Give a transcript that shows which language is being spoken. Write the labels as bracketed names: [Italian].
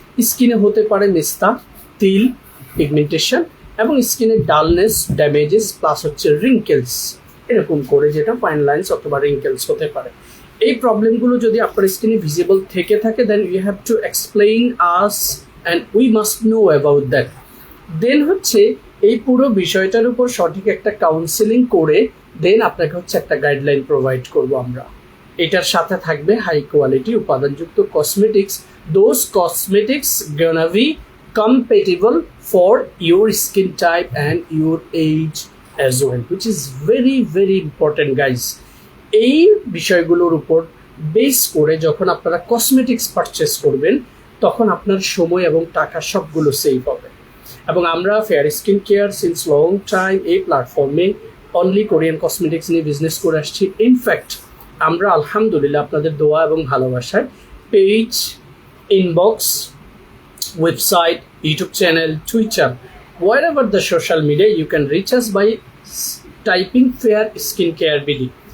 [Bangla] স্কিনে হতে পারে মেস্তা, তিল, পিগমেন্টেশন এবং স্কিনের ডালনেস, ড্যামেজেস প্লাস হচ্ছে রিঙ্কেলস, এরকম করে যেটা ফাইন লাইন্স অথবা রিঙ্কেলস হতে পারে। এই প্রবলেমগুলো যদি আপনার স্কিনে ভিজিবল থেকে থাকে [English] Then you have to explain us and we must know about that. [Bangla] দেন হচ্ছে এই পুরো বিষয়টার উপর সঠিক একটা কাউন্সেলিং করে দেন আপনাকে হচ্ছে একটা গাইডলাইন প্রোভাইড করব আমরা। এটার সাথে থাকবে high quality উপাদানযুক্ত cosmetics, [English] Those cosmetics gonna be compatible for your skin type and your age as well, which is very very important guys. [Bangla] এই বিষয়গুলোর উপর বেস করে যখন আপনারা কসমেটিক্স পারচেস করবেন তখন আপনার সময় এবং টাকা সবগুলো সেভ হবে। এবং আমরা fair skin care since long time এই প্ল্যাটফর্মে অনলি কোরিয়ান কসমেটিক্স নিয়ে বিজনেস করে আসছি। ইনফ্যাক্ট আমরা আলহামদুলিল্লাহ আপনাদের দোয়া এবং ভালোবাসায় page, inbox, website, YouTube channel, Twitter, [English] wherever the social media you can reach us by typing fair [Bangla] skin care BD.